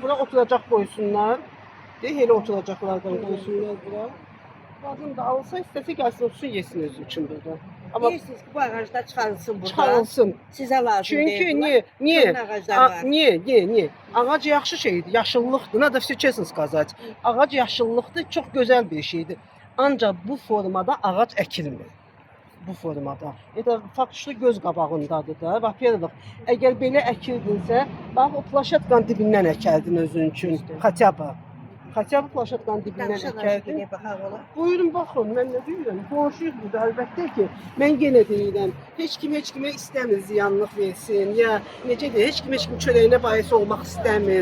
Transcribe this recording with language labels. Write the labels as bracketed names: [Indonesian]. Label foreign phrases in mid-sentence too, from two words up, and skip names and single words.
[Azerbaijani] Bura oturacaq qoysunlar. Elə oturacaqlardan qoysunlar bura. Qadın da alsa, istəsə gəlsin, otursun, yesin özü üçün burada. Amma Deyirsiniz ki, bu ağaclar çıxarılsın burada. çıxarılsın. Sizə lazım Çünki deyil. niye? Bütün ağaclar var. Niye? Ağac yaxşı şeydir, yaşıllıqdır. [Russian] Надо все честно сказать. [Azerbaijani] Ağac yaşıllıqdır, çox gözəl bir şeydir. Ancaq bu formada ağac əkilmir. Bu formada. Faktiki göz qabağındadır da. [Russian] Во-первых, [Azerbaijani] əgər belə əkirdinsə, bax o plaşatqanın dibindən əkərdin özün üçün. Xətya bu plaşatqanın dibindən əkərdin. Danışa baxaq olar. Buyurun baxın, mən nə deyirəm? Qonşuyuz burada, əlbəttə ki, mən yenə deyirəm, heç kimə istəmir ziyanlıq versin, ya necə deyir, heç kim çörəyinə bais olmaq istəmir.